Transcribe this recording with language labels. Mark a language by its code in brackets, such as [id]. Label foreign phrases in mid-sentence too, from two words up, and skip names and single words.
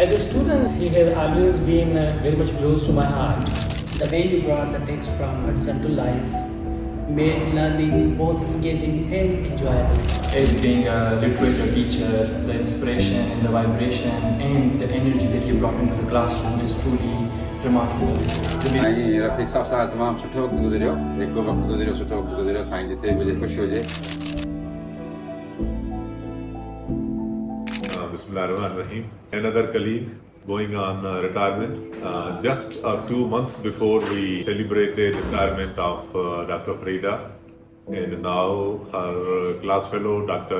[en] As a student, he has always been very much close to my heart. The way you brought the text from Hudson to life made learning both engaging and enjoyable. As being a literature teacher, the inspiration and the vibration and the energy that he brought into the classroom is truly remarkable. [sd] रफीक साहब साथ तमाम सुठो वक्त गुज़रियो हिकु वक्त गुज़रियो सुठो वक्त गुज़रियो साईं जिते मुझे ख़ुशी हुजे [ar] بسم الله الرحمن الرحيم. [en] Another colleague going on retirement. Just a few months before we celebrated retirement of Dr. Farida, and now her class fellow Dr.